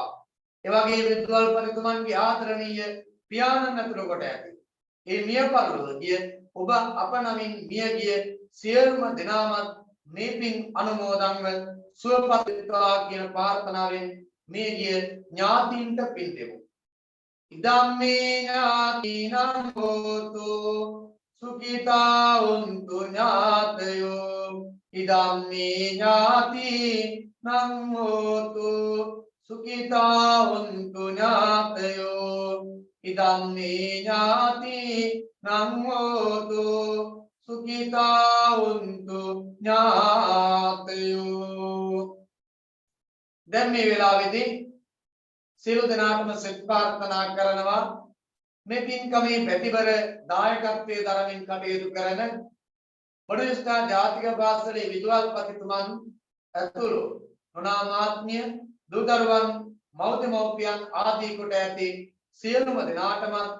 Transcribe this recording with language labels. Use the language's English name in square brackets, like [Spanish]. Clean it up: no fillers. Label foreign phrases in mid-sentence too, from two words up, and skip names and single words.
[Sinhala] ඒ වගේම විද්වල්පතිතුමන්ගේ ආදරණීය පියාණන් ඇතුළු කොට ඇති ඒ මිය පරලොවදී ඔබ අප නමින් මිය ගිය සියලුම දෙනාමත් මේ පින් අනුමෝදන්ව සුවපත් වෙත්වා කියන ප්‍රාර්ථනාවෙන් මේ ගිය ඥාතීන්ට පින් දෙමු. [Pali] ඉදම්මේ ඥාතිනම් හෝතු සුඛිතා උන්තු ඥාතයෝ ඉදම්මේ ඥාතිනම් හෝතු සුඛිතා උන්තු ඥාතයෝ ඉදම්මේ ඥාතිනම් හෝතු සුඛිතා උන්තු ඥාතයෝ. [Sinhala] දැන් මේ වෙලාවේදී සියලු දෙනාටම සෙත් ප්‍රාර්ථනා කරනවා මේ පින්කමේ පැතිවර දායකත්වයේ දරමින් කටයුතු කරන බඩුස්ථා ජාතික පාසලේ විදුහල්පතිතුමන් ඇතුළු නොනාමාත්මීය දූදරුවන් මව්දෙමව්පියන් ආදී කොට ඇති සියලුම දෙනාටම